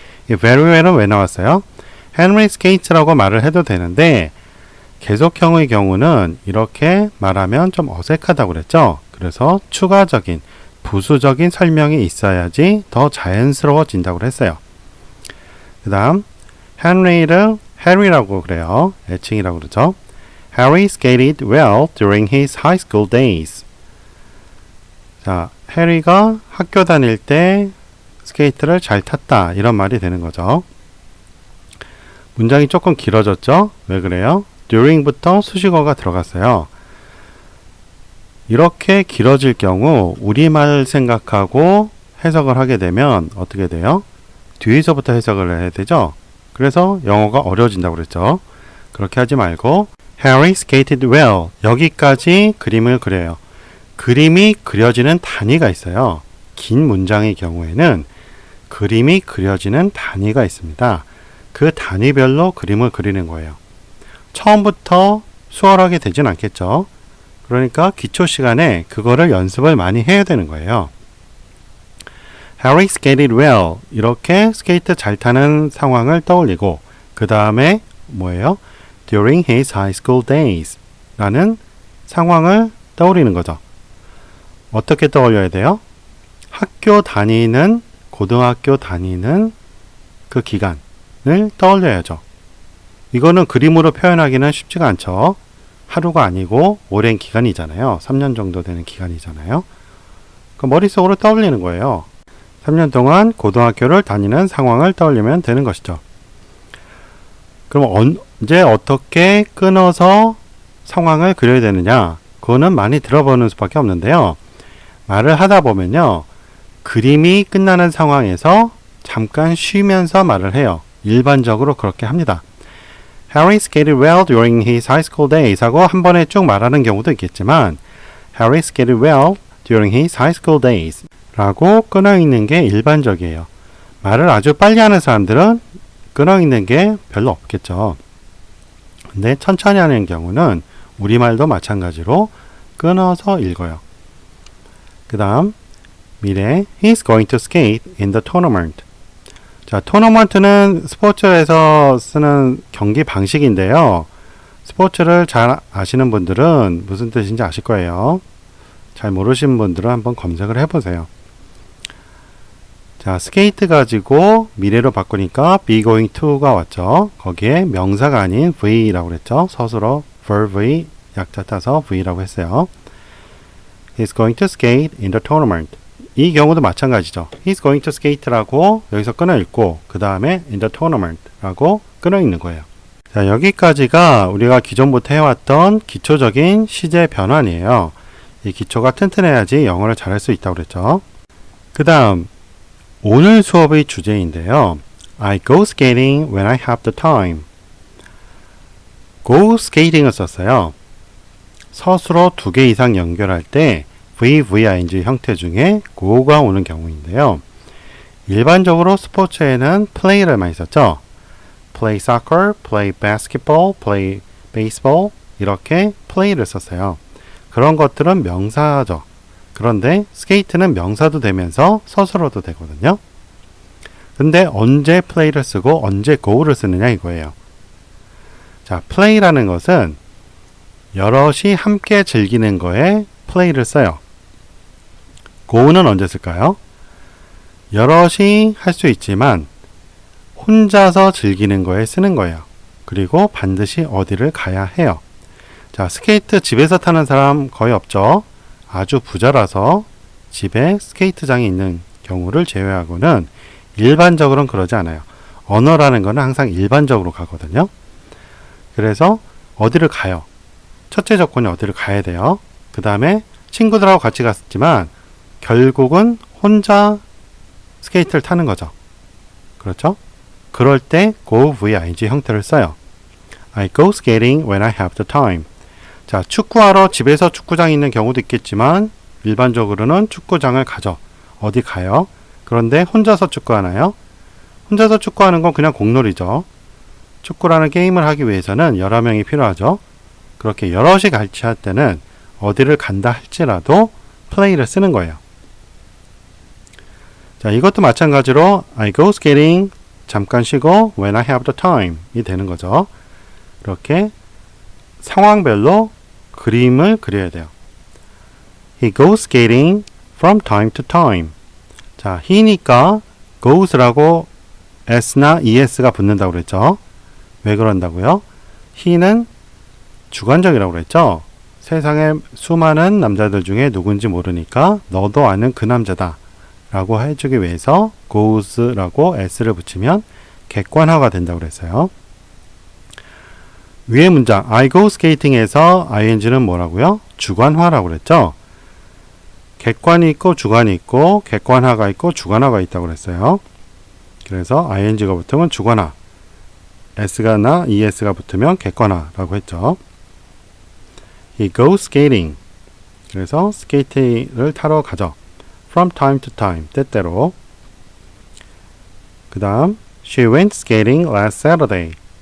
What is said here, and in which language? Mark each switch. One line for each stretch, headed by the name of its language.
Korean: 이
English: very well
Korean: 은 왜 나왔어요?
English: Henry skates
Korean: 라고 말을 해도 되는데 계속형의 경우는 이렇게 말하면 좀 어색하다고 그랬죠. 그래서 추가적인 부수적인 설명이 있어야지 더 자연스러워진다고 했어요. 그 다음 헨리를 해리라고 그래요. 애칭이라고 그러죠.
English: Harry skated well during his high school days.
Korean: 자, 해리가 학교 다닐 때 스케이트를 잘 탔다. 이런 말이 되는 거죠. 문장이 조금 길어졌죠? 왜 그래요? during부터 수식어가 들어갔어요. 이렇게 길어질 경우 우리말 생각하고 해석을 하게 되면 어떻게 돼요? 뒤에서부터 해석을 해야 되죠? 그래서 영어가 어려워진다고 그랬죠. 그렇게 하지 말고
English: Harry skated well
Korean: 여기까지 그림을 그려요. 그림이 그려지는 단위가 있어요. 긴 문장의 경우에는 그림이 그려지는 단위가 있습니다. 그 단위별로 그림을 그리는 거예요. 처음부터 수월하게 되진 않겠죠. 그러니까 기초 시간에 그거를 연습을 많이 해야 되는 거예요.
English: Harry skated well
Korean: 이렇게 스케이트 잘 타는 상황을 떠올리고 그 다음에 뭐예요?
English: During his high school days
Korean: 라는 상황을 떠올리는 거죠. 어떻게 떠올려야 돼요? 학교 다니는 고등학교 다니는 그 기간을 떠올려야죠. 이거는 그림으로 표현하기는 쉽지가 않죠. 하루가 아니고 오랜 기간이잖아요. 3년 정도 되는 기간이잖아요. 그 머릿속으로 떠올리는 거예요. 3년 동안 고등학교를 다니는 상황을 떠올리면 되는 것이죠. 그럼 언제 어떻게 끊어서 상황을 그려야 되느냐? 그거는 많이 들어보는 수밖에 없는데요. 말을 하다 보면요. 그림이 끝나는 상황에서 잠깐 쉬면서 말을 해요. 일반적으로 그렇게 합니다.
English: Harry skated well during his high school days
Korean: 하고 한 번에 쭉 말하는 경우도 있겠지만
English: Harry skated well during his high school days
Korean: 라고 끊어있는 게 일반적이에요. 말을 아주 빨리 하는 사람들은 끊어있는 게 별로 없겠죠. 근데 천천히 하는 경우는 우리말도 마찬가지로 끊어서 읽어요. 그 다음 미래
English: He's going to skate in the tournament.
Korean: 자, 토너먼트는 스포츠에서 쓰는 경기 방식인데요. 스포츠를 잘 아시는 분들은 무슨 뜻인지 아실 거예요. 잘 모르시는 분들은 한번 검색을 해보세요. 자, 스케이트 가지고 미래로 바꾸니까 be going to가 왔죠. 거기에 명사가 아닌 V라고 그랬죠. 서술어 for V 약자 따서 V라고 했어요.
English: He's going to skate in the tournament.
Korean: 이 경우도 마찬가지죠.
English: He's going to skate
Korean: 라고 여기서 끊어 읽고 그 다음에
English: in the tournament
Korean: 라고 끊어 읽는 거예요. 자, 여기까지가 우리가 기존부터 해왔던 기초적인 시제 변환이에요. 이 기초가 튼튼해야지 영어를 잘할 수 있다고 그랬죠. 그 다음 오늘 수업의 주제인데요.
English: I go skating when I have the time.
Korean: go skating을 썼어요. 서술어 2개 이상 연결할 때 VVING 형태 중에 go가 오는 경우인데요. 일반적으로 스포츠에는 play를 많이 썼죠.
English: play soccer, play basketball, play baseball
Korean: 이렇게 play를 썼어요. 그런 것들은 명사죠. 그런데 스케이트는 명사도 되면서 서술어도 되거든요. 근데 언제 play를 쓰고 언제 go를 쓰느냐 이거예요. 자, play라는 것은 여럿이 함께 즐기는 거에 play를 써요. go는 언제 쓸까요? 여럿이 할 수 있지만 혼자서 즐기는 거에 쓰는 거예요. 그리고 반드시 어디를 가야 해요. 자, 스케이트 집에서 타는 사람 거의 없죠. 아주 부자라서 집에 스케이트장이 있는 경우를 제외하고는 일반적으로는 그러지 않아요. 언어라는 거는 항상 일반적으로 가거든요. 그래서 어디를 가요. 첫째 조건이 어디를 가야 돼요. 그 다음에 친구들하고 같이 갔지만 결국은 혼자 스케이트를 타는 거죠. 그렇죠? 그럴 때 go VING 형태를 써요.
English: I go skating when I have the time.
Korean: 자, 축구하러 집에서 축구장이 있는 경우도 있겠지만 일반적으로는 축구장을 가죠. 어디 가요? 그런데 혼자서 축구하나요? 혼자서 축구하는 건 그냥 공놀이죠. 축구라는 게임을 하기 위해서는 여러 명이 필요하죠. 그렇게 여럿이 같이 할 때는 어디를 간다 할지라도 play를 쓰는 거예요. 자, 이것도 마찬가지로
English: I go skating
Korean: 잠깐 쉬고
English: when I have the time
Korean: 이 되는 거죠. 이렇게 상황별로 그림을 그려야 돼요.
English: He goes skating from time to time.
Korean: 자, he니까 goes라고 s나 es가 붙는다고 그랬죠. 왜 그런다고요? he는 주관적이라고 그랬죠. 세상에 수많은 남자들 중에 누군지 모르니까 너도 아는 그 남자다 라고 해주기 위해서 goes라고 s를 붙이면 객관화가 된다고 그랬어요. 위의 문장
English: I go skating
Korean: 에서 ing는 뭐라고요? 주관화라고 그랬죠. 객관이 있고 주관이 있고 객관화가 있고 주관화가 있다고 그랬어요. 그래서 ing가 붙으면 주관화, s가 나 es가 붙으면 객관화라고 했죠.
English: He goes skating.
Korean: 그래서 스케이트를 타러 가죠.
English: From time to time,
Korean: 때때로. 그 다음
English: She went skating last Saturday.